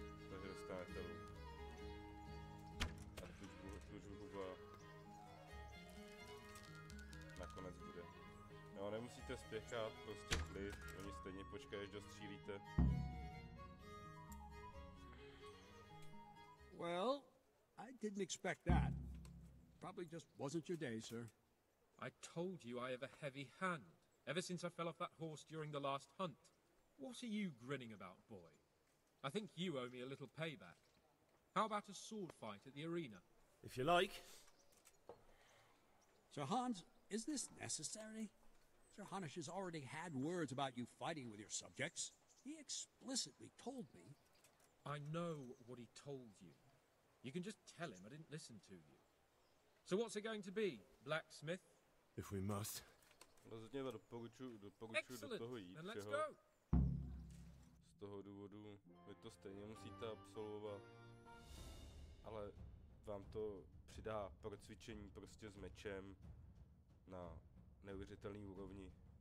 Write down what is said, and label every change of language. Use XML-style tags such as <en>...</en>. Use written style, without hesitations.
<cs>Takže dostanete luk. A tučbu nakonec bude. No, nemusíte spěchat, prostě klid, oni stejně počkají, až dostřílíte.</cs> <en>Well, I didn't expect that. Probably just wasn't your day, sir. I told you I have a heavy hand, ever since I fell off that horse during the last hunt. What are you grinning about, boy? I think you owe me a little payback. How about a sword fight at the arena? If you like. Sir Hans, is this necessary? Sir Hanush has already had words about you fighting with your subjects. He explicitly told me. I know what he told you. You can just tell him I didn't listen to you. So what's it going to be, blacksmith? If we must.</en> <cs>Rozhodně doporučuji do toho jít,</cs> <en>then let's go.</en> <cs>Z toho důvodu vy to stejně musíte absolvovat, ale vám to přidá procvičení prostě s mečem na neuvěřitelný úrovni.</cs>